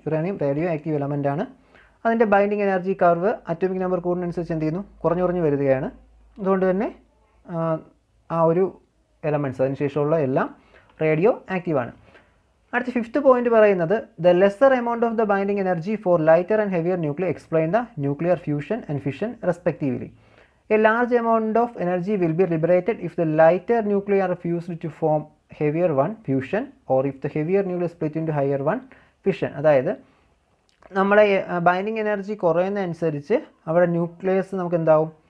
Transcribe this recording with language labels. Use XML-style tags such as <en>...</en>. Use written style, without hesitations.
<ml>Uranium radio active element ആണ്. അതിൻ്റെ binding energy curve atomic number കൂടുന്നതനുസരിച്ച് എന്ത് ചെയ്യുന്നു? കുറഞ്ഞു വരികയാണ്. അതുകൊണ്ട് തന്നെ ആ ഒരു എലമെൻറ്റ്സ് അതിനുശേഷമുള്ള എല്ലാം റേഡിയോ ആക്റ്റീവാണ്. അടുത്ത ഫിഫ്ത്ത് പോയിന്റ് പറയുന്നത്,</ml> <en>The lesser amount of the binding energy for lighter and heavier nuclear explain the nuclear fusion and fission respectively. A large amount of energy will be liberated if the lighter nuclear are fused to form heavier one fusion or if the heavier nucleus split into higher one fission.</en> <ml>അതായത് നമ്മുടെ binding energy കുറയുന്നതനുസരിച്ച് അവിടെ nucleus നമുക്ക് എന്താവും?</ml>